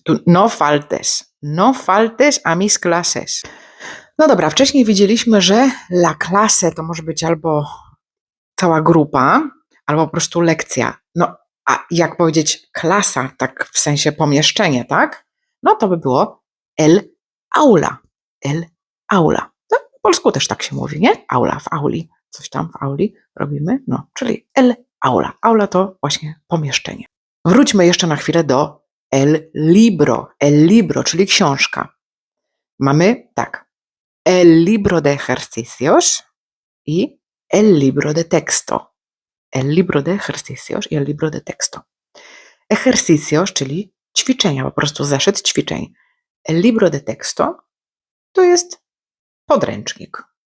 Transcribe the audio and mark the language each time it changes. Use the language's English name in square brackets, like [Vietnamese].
[Spanish] Tú no faltes a mis clases. [Polish] No dobra, wcześniej widzieliśmy, że la clase to może być albo cała grupa, albo po prostu lekcja. No, a jak powiedzieć klasa, tak w sensie pomieszczenie, tak? No to by było [Spanish] el aula. El aula. [Polish] No, po polsku też tak się mówi, nie? Aula, w auli. Coś tam w auli robimy. No, czyli el aula. Aula to właśnie pomieszczenie. Wróćmy jeszcze na chwilę do el libro. El libro, czyli książka. Mamy tak. [Spanish] El libro de ejercicios i el libro de texto. El libro de ejercicios i el libro de texto. [Polish] Ejercicios, czyli ćwiczenia, po prostu zeszyt ćwiczeń. [Spanish] El libro de texto [Polish] to jest podręcznik.